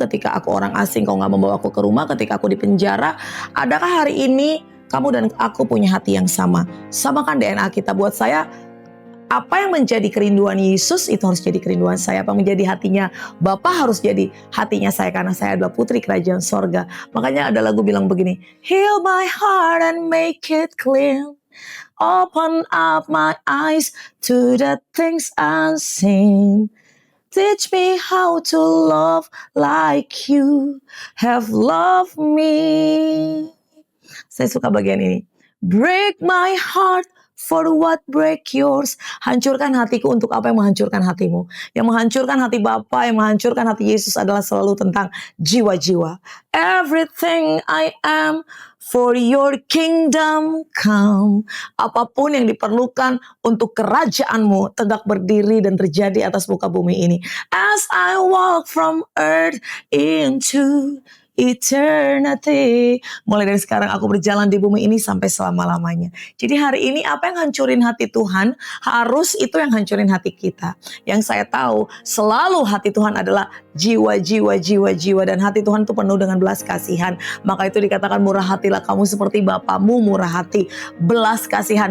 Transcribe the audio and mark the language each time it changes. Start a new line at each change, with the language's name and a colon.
Indonesian: Ketika aku orang asing, kau gak membawa aku ke rumah. Ketika aku di penjara, adakah hari ini kamu dan aku punya hati yang sama? Samakan DNA kita. Buat saya, apa yang menjadi kerinduan Yesus itu harus jadi kerinduan saya. Apa yang menjadi hatinya Bapa harus jadi hatinya saya, karena saya adalah putri kerajaan sorga. Makanya ada lagu bilang begini,
English: heal my heart and make it clean, open up my eyes to the things unseen, teach me how to love like you have loved me.
Indonesian: Saya suka bagian ini.
English: Break my heart for what break yours.
Indonesian: Hancurkan hatiku untuk apa yang menghancurkan hatimu. Yang menghancurkan hati Bapa, yang menghancurkan hati Yesus adalah selalu tentang jiwa-jiwa.
English: Everything I am for your kingdom come.
Indonesian: Apapun yang diperlukan untuk kerajaanmu tegak berdiri dan terjadi atas muka bumi ini.
English: As I walk from earth into eternity.
Indonesian: Mulai dari sekarang aku berjalan di bumi ini sampai selama-lamanya. Jadi hari ini apa yang hancurin hati Tuhan, harus itu yang hancurin hati kita. Yang saya tahu selalu hati Tuhan adalah jiwa-jiwa, jiwa-jiwa, dan hati Tuhan itu penuh dengan belas kasihan. Maka itu dikatakan murah hatilah kamu seperti Bapamu murah hati. Belas kasihan.